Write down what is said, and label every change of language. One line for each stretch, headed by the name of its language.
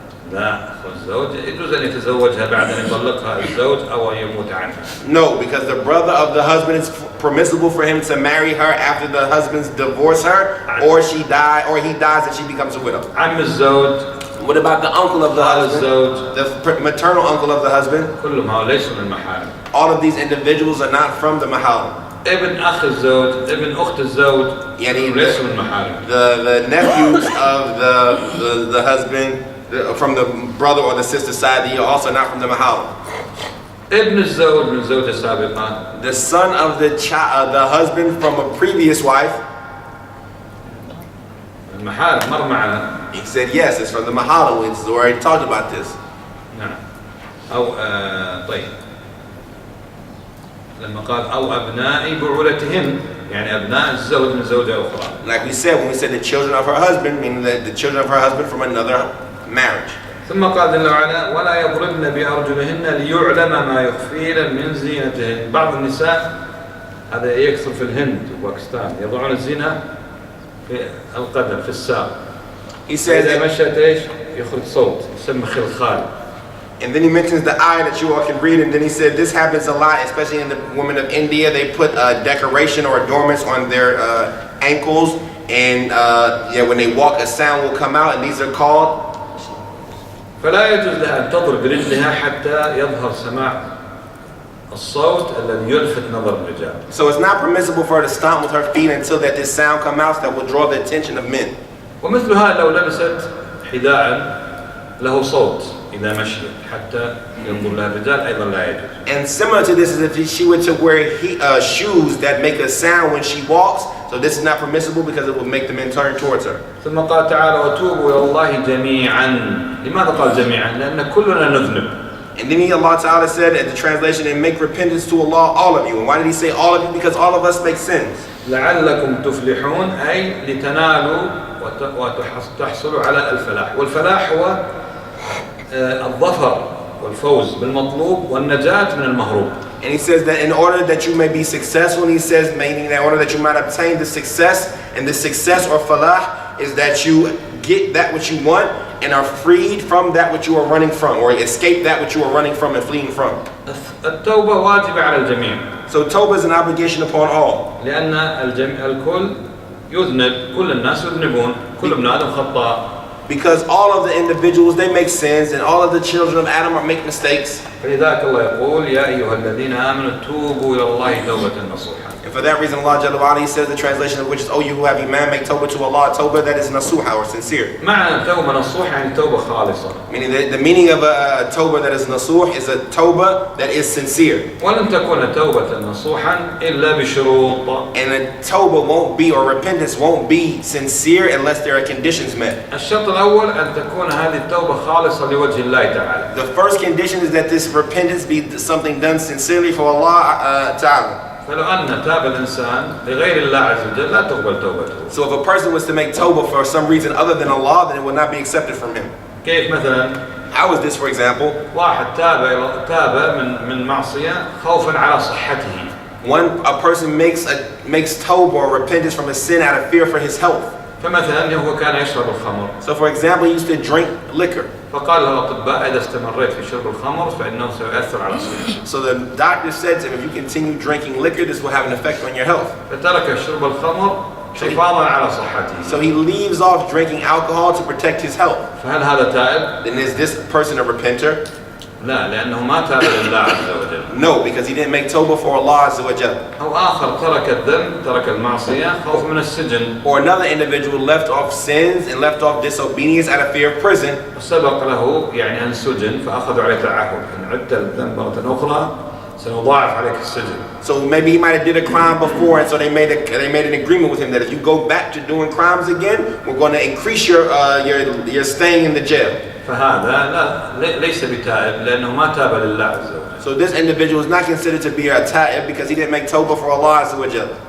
Arabic: لا الزوج يجوز أن يتزوجها بعد أن يطلقها الزوج أو يموت عنها.
English: No, because the brother of the husband is permissible for him to marry her after the husband's divorce her, or he dies and she becomes a widow.
Arabic: عم الزوج.
English: What about the uncle of the husband?
Arabic: الزوج.
English: The maternal uncle of the husband?
Arabic: كلهم هؤلاء ليسوا من المحارم.
English: All of these individuals are not from the maharim.
Arabic: ابن أخ الزوج، ابن أخت الزوج يعني ليسوا من المحارم.
English: the nephews of the husband, from the brother or the sister side, they are also not from the maharim.
Arabic: ابن الزوج من زوجة سابقة.
English: The son of the husband from a previous wife.
Arabic: المحارم مر معنا.
English: He said yes, it's from the maharim. We already talked about this.
Arabic: نعم. أو طيب. لما قال أو أبناء بعولتهم يعني أبناء الزوج من زوجة أخرى.
English: Like we said, when we said the children of her husband, meaning the children of her husband from another marriage.
Arabic: ثم قال جل وعلا ولا يضربن بأرجلهن ليعلم ما يخفين من زينتهن. بعض النساء هذا يكثر في الهند وباكستان يضعون الزينة في القدم في الساق.
English: He says
Arabic: إذا
English: that,
Arabic: مشت إيش يخرج صوت يسمى خلخال.
English: and then he mentions the ayah that you all can read, and then he said this happens a lot, especially in the women of India. They put decoration or adornments on their ankles, and when they walk, a sound will come out, and these are called.
Arabic: فلا يجوز لها أن تضرب برجلها حتى يظهر سماع الصوت الذي يلفت نظر الرجال.
English: So it's not permissible for her to stomp with her feet until that this sound comes out that will draw the attention of men.
Arabic: ومثل هذا لو لبست حذاء له صوت إذا مشيت حتى ينظر لها الرجال أيضا لا يجوز.
English: And similar to this is if she were to wear shoes that make a sound when she walks, so this is not permissible because it will make the men turn towards her.
Arabic: ثم قال تعالى وتوبوا إلى الله جميعا. لماذا قال جميعا؟ لأن كلنا نذنب.
English: And then Allah Ta'ala said at the translation, and make repentance to Allah, all of you. And why did he say all of you? Because all of us make sins.
Arabic: لعلكم تفلحون أي لتنالوا وتحصلوا على الفلاح. والفلاح هو الظفر والفوز بالمطلوب والنجاة من المهروب.
English: And he says that in order that you may be successful, and he says meaning that in order that you might obtain the success, and the success or falah is that you get that which you want and are freed from that which you are running from, or escape that which you are running from and fleeing from.
Arabic: التوبة واجبة على الجميع.
English: So tawbah is an obligation upon all.
Arabic: لأن الكل يذنب، كل الناس يذنبون، كل ابن آدم خطاء.
English: Because all of the individuals, they make sins, and all of the children of Adam make mistakes.
Arabic: فلذلك الله يقول يا أيها الذين آمنوا توبوا إلى الله توبة نصوحا.
English: And for that reason, Allah Jalla wa'ala, he says the translation of which is, "Oh, you who have iman, make tawbah to Allah." Tawbah that is nasuha or sincere.
Arabic: معنى توبة نصوحة يعني توبة خالصة.
English: Meaning the meaning of a tawbah that is nasuh is a tawbah that is sincere.
Arabic: ولن تكون توبة نصوحا إلا بشروط.
English: And a tawbah won't be, or repentance won't be sincere unless there are conditions met.
Arabic: الشرط الأول أن تكون هذه التوبة خالصة لوجه الله تعالى.
English: The first condition is that this repentance be something done sincerely for Allah Ta'ala.
Arabic: فلو أن تاب الإنسان لغير الله عز وجل لا تقبل توبته.
English: So if a person was to make tawbah for some reason other than Allah, then it would not be accepted from him.
Arabic: كيف مثلا؟
English: How is this, for example?
Arabic: واحد تاب من معصية خوفا على صحته.
English: A person makes tawbah or repentance from a sin out of fear for his health.
Arabic: فمثلا هو كان يشرب الخمر.
English: So for example, he used to drink liquor.
Arabic: فقال له الأطباء إذا استمريت في شرب الخمر فإنه سيؤثر على صحتك.
English: So the doctor said to him, if you continue drinking liquor, this will have an effect on your health.
Arabic: فترك شرب الخمر حفاظا على صحته.
English: So he leaves off drinking alcohol to protect his health.
Arabic: فهل هذا تائب؟
English: Then is this person a repenter?
Arabic: لا لأنه ما تاب لله عز وجل.
English: No, because he didn't make tawbah for Allah Azza wa Jal.
Arabic: أو آخر ترك الذنب ترك المعصية خوف من السجن.
English: Or another individual left off sins and left off disobedience out of fear of prison.
Arabic: وسبق له يعني أن سجن فأخذوا عليه تعهد إن عدت الذنب مرة أخرى سنضاعف عليك السجن.
English: So maybe he might have did a crime before, and so they made an agreement with him that if you go back to doing crimes again, we're going to increase your staying in the jail.
Arabic: فهذا ليس بتائب لأنه ما تاب لله عز وجل.
English: So this individual is not considered to be a ta'ib because he didn't make tawbah for Allah Azza wa Jal.